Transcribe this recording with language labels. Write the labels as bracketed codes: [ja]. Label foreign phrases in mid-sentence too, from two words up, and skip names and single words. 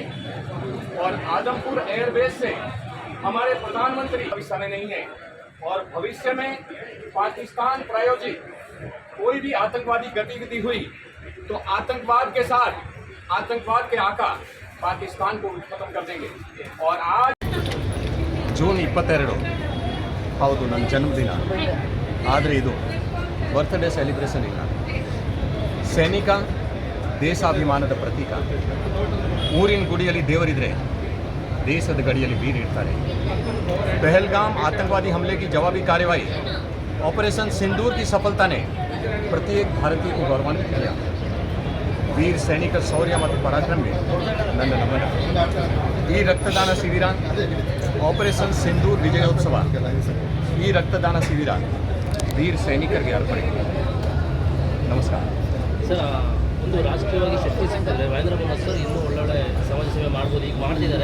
[hi] और आदमपुर एयरबेस से हमारे प्रधानमंत्री अभी समय नहीं है और भविष्य में पाकिस्तान प्रायोजित कोई भी आतंकवादी गतिविधि हुई तो आतंकवाद के साथ आतंकवाद के आका पाकिस्तान को खत्म कर देंगे। और आज [kn] ಜೂನ್ 22 ಹೌದು ನನ್ನ ಜನ್ಮದಿನ, ಆದರೆ ಇದು [en] birthday celebration [kn] ಇಲ್ಲ। ಸೈನಿಕ ದೇಶಾಭಿಮಾನದ ಪ್ರತೀಕ। ಊರಿನ ಗುಡಿಯಲ್ಲಿ ದೇವರಿದ್ರೆ ದೇಶದ ಗಡಿಯಲ್ಲಿ ವೀರಿರ್ತಾರೆ। [hi] पहलगाम आतंकवादी हमले की जवाबी कार्रवाई ऑपरेशन सिंदूर की सफलता ने प्रत्येक भारतीय को गौरवान्वित किया। [kn] ವೀರ ಸೈನಿಕರ ಶೌರ್ಯ ಮತ್ತು ಪರಾಕ್ರಮಕ್ಕೆ ನನ್ನ ನಮನ। ಈ ರಕ್ತದಾನ ಶಿಬಿರ ಆಪರೇಷನ್ ಸಿಂಧೂರ್ ವಿಜಯೋತ್ಸವ। ಈ ರಕ್ತದಾನ ಶಿಬಿರ ವೀರ ಸೈನಿಕರಿಗೆ ಅರ್ಪಣೆ। ನಮಸ್ಕಾರ ಸರ್, ಒಂದು ರಾಜಕೀಯವಾಗಿ ಶಕ್ತಿ ಸಿಗ್ತದೆ ಮಹೇಂದ್ರ ಪ್ರಸಾದ್ ಸರ್ ಇನ್ನೂ ಒಳ್ಳೊಳ್ಳೆ ಸಮಾಜ ಸೇವೆ ಮಾಡ್ಬೋದು, ಈಗ ಮಾಡ್ತಿದ್ದಾರೆ।